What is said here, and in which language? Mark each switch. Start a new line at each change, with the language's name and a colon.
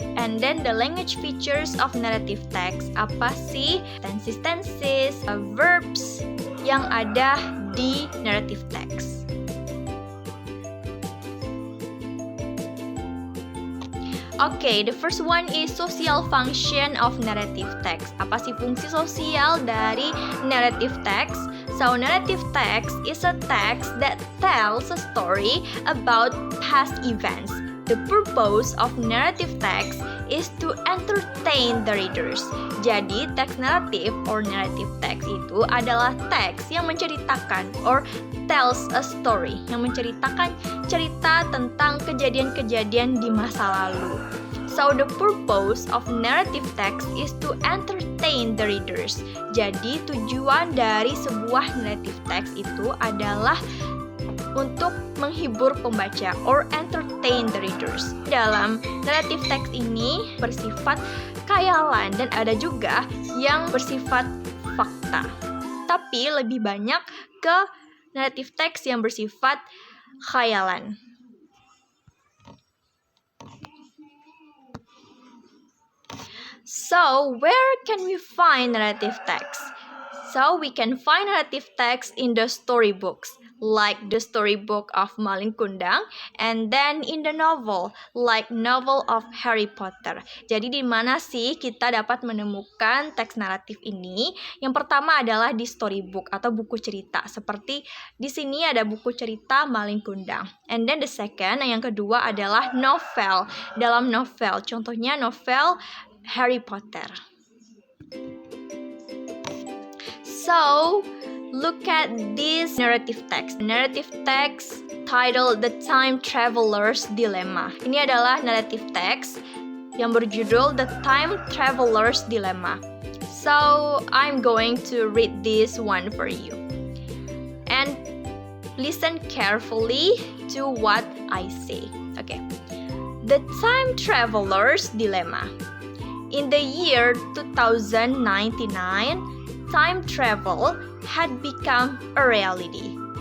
English: And then the language features of narrative text.
Indonesian: Apa sih tenses, verbs yang ada di narrative text?
English: Okay, the first one is social function of narrative text.
Indonesian: Apa sih fungsi sosial dari narrative text?
English: So, narrative text is a text that tells a story about past events. The purpose of narrative text is to entertain the readers.
Indonesian: Jadi, teks naratif or narrative text itu adalah teks yang menceritakan
English: or tells a story,
Indonesian: yang menceritakan cerita tentang kejadian-kejadian di masa lalu.
English: So, the purpose of narrative text is to entertain the readers.
Indonesian: Jadi, tujuan dari sebuah narrative text itu adalah untuk menghibur pembaca
English: or entertain the readers.
Indonesian: Dalam narrative text ini bersifat khayalan dan ada juga yang bersifat fakta. Tapi lebih banyak ke narrative text yang bersifat khayalan.
English: So, where can we find narrative text? So, we can find narrative text in the storybooks, like the storybook of Malin Kundang, and then in the novel, like novel of Harry Potter.
Indonesian: Jadi di mana sih kita dapat menemukan teks naratif ini? Yang pertama adalah di storybook atau buku cerita. Seperti di sini ada buku cerita Malin Kundang.
English: And then the second,
Indonesian: yang kedua adalah novel. Dalam novel, contohnya novel Harry Potter.
English: So, look at this narrative text. Narrative text titled The Time Traveler's Dilemma.
Indonesian: Ini adalah narrative text yang berjudul The Time Traveler's Dilemma.
English: So, I'm going to read this one for you. And listen carefully to what I say. Okay. The Time Traveler's Dilemma. In the year 2099, time travel had become a reality.